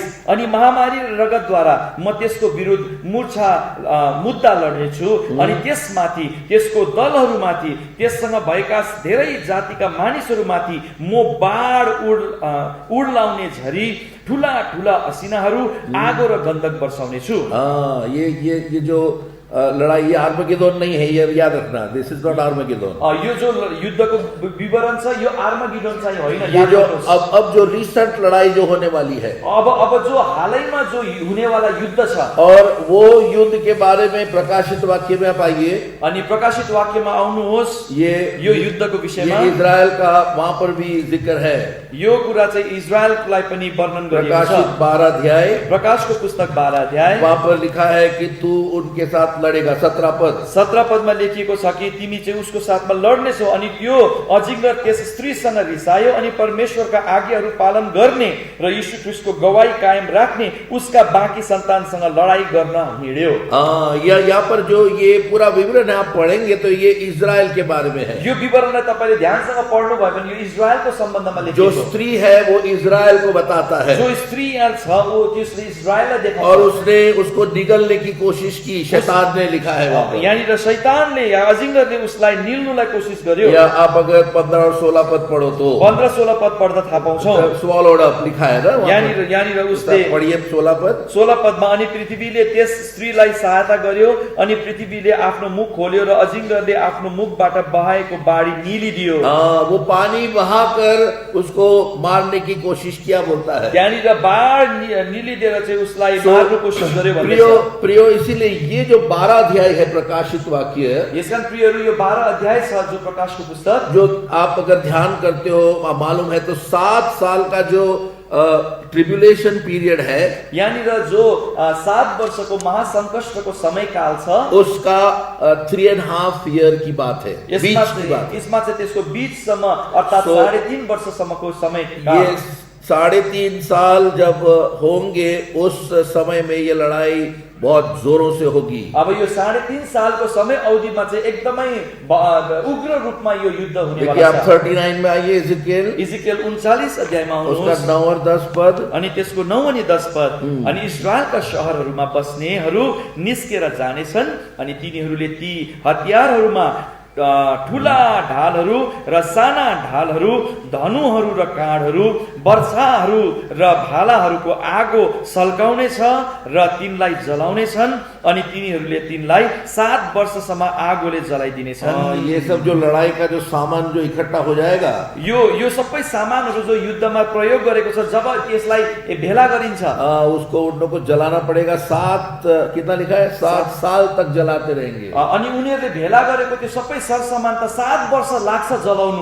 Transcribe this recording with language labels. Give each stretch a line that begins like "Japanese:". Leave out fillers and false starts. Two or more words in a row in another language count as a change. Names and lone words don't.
Nepali: अनि महामारी र रगतद्वारा म त्यसको विरुद्ध मुद्दा लड्नेछु। अनि त्यसमाथि, त्यसको दलहरूमाथि, त्यससँग भएका धेरै जातिका मानिसहरूमाथि म बाढ उड्लाउने झरी, ठुला ठुला असिनाहरू, आगो र गन्धक बर्साउनेछु।
Hindi: ये जो लड़ाई, ये आर्मगेदोन नहीं है, ये याद रखना।
English: this is not Armageddon.
Nepali: यो जो युद्धको विवरण छ, यो आर्मगेदोन चाहिँ होइन।
Hindi: ये जो अब जो रिसेंट लड़ाई जो होने वाली है,
Nepali: अब जो हालैमा जो हुने वाला युद्ध छ,
Hindi: और वो युद्ध के बारे में प्रकाशित वाक्य में आप आइए।
Nepali: अनि प्रकाशित वाक्यमा आउनुहोस्। यो युद्धको विषयमा
Hindi: इजराइल का वहां पर भी जिक्र है।
Nepali: यो कुरा चाहिँ इजरायललाई पनि वर्णन गरिएको छ।
Hindi: प्रकाशित 12 अध्याय,
Nepali: प्रकाशको पुस्तक 12 अध्याय,
Hindi: वहां पर लिखा है कि तू उनके साथ लड़ेगा।
Nepali: 17 पद 17 पदमा लेखिएको छ कि तिमी चाहिँ उसको साथमा लड्नेछौ। अनि त्यो अजिङ्गर त्यस स्त्रीसँग रिसायो अनि परमेश्वरका आज्ञाहरू पालन गर्ने र यीशु ख्रीष्टको गवाही कायम राख्ने उसका बाँकी सन्तानसँग लडाई गर्न हिँड्यो।
Hindi: यहाँ पर जो ये पूरा विवरण है आप पढ़ेंगे तो ये इजराइल के बारे में है।
Nepali: यो विवरणलाई तपाईले ध्यानसँग पढ्नु भयो भने यो इजरायलको सम्बन्धमा लेखिएको
Hindi: जो स्त्री है वो इजराइल को बताता है।
Nepali: जो स्त्री यहाँ छ वो त्यसले इजरायललाई देखाउँछ।
Hindi: और उसने उसको निगलने की कोशिश की, शैतान ने लिखा है वहाँ पर।
Nepali: यहाँनिर शैतानले या अजिङ्गरले उसलाई निल्नुलाई कोसिस गर्यो।
Hindi: या आप अगर 15 और 16 पद पढ़ो तो
Nepali: 15-16 पद पढ्दा थाहा पाउँछौ।
English: swallowed up
Hindi: लिखा है ना
Nepali: यहाँनिर उसले
Hindi: पढ़िए 16 पद
Nepali: 16 पदमा, अनि पृथ्वीले त्यस स्त्रीलाई सहायता गर्यो, अनि पृथ्वीले आफ्नो मुख खोल्यो र अजिङ्गरले आफ्नो मुखबाट बहाएको बाढी निलिदियो।
Hindi: वो पानी बहाकर उसको मारने की कोशिश किया बोलता है।
Nepali: यहाँनिर बाढ निलिदिएर चाहिँ उसलाई मार्नु कोसिस गर्यो भन्ने छ।
Hindi: प्रियो इसीलिए ये जो 12 अध्याय है प्रकाशित वाक्य,
Nepali: यसकारण प्रियहरू यो 12 अध्याय छ जो प्रकाशको पुस्तक,
Hindi: जो आप अगर ध्यान करते हो मालूम है तो 7 साल का जो
English: tribulation period
Hindi: है,
Nepali: यहाँनिर जो 7 वर्षको महासंकष्टको समयकाल छ,
Hindi: उसका 3.5 ईयर की बात है।
Nepali: यसमा चाहिँ त्यसको बीचसम्म अर्थात् 3.5 वर्षसम्मको समय।
Hindi: ये 3.5 साल जब होंगे उस समय में ये लड़ाई बहुत जोरों से होगी।
Nepali: अब यो 3.5 सालको समय अवधिमा चाहिँ एकदमै उग्र रूपमा यो युद्ध हुने वाला छ।
Hindi: आप 39 में आइए,
Nepali: इजिकियल 39 अध्यायमा आउनुहोस्।
Hindi: उसका 9 और 10 पद,
Nepali: अनि त्यसको 9 अनि 10 पद। अनि इजरायलका शहरहरूमा बस्नेहरू निस्केर जानेछन्, अनि तिनीहरूले ती हतियारहरूमा ठुला ढालहरू र साना ढालहरू, धनुहरू र काँडहरू, वर्षाहरू र भालाहरूको आगो सल्काउनेछ र तिनलाई जलाउनेछन्, अनि तिनीहरूले तिनलाई 7 वर्षसम्म आगोले जलाइदिनेछन्।
Hindi: ये सब जो लड़ाई का जो सामान जो इकट्ठा हो जाएगा,
Nepali: यो सबै सामानहरू जो युद्धमा प्रयोग गरेको छ, जब यसलाई भेला गरिन्छ,
Hindi: उसको उनको जलाना पड़ेगा। 7 कितना लिखा है, 7 साल तक जलाते रहेंगे।
Nepali: अनि उनीहरूले भेला गरेको त्यो सबै सरसामान त 7 वर्ष लाग्छ जलाउनु।